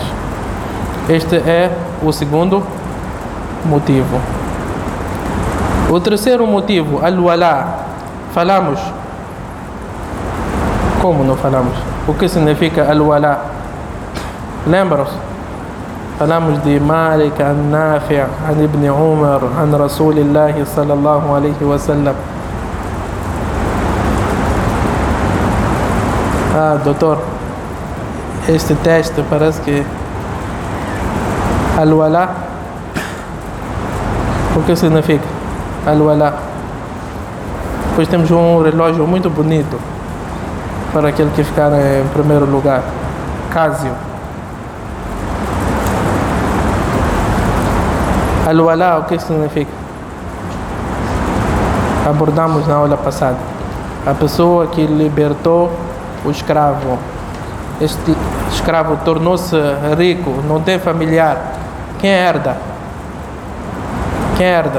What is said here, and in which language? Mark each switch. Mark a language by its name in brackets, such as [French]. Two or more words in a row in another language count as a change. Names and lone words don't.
[Portuguese] Este é o segundo motivo. O terceiro motivo, al-wala. Falamos. Como não falamos? O que significa al-wala? Lembram-se? Falamos de Malik, an-Nafi', an Ibn Umar, [Arabic] عن رسول الله صلى الله عليه وسلم. [Portuguese] Doutor, este teste parece que al-wala. O que significa al-wala? Depois temos um relógio muito bonito para aquele que ficar em primeiro lugar, Casio. Al-wala, o que significa? Abordamos na aula passada. A pessoa que libertou o escravo. Este escravo tornou-se rico, não tem familiar. Quem herda? Quem herda?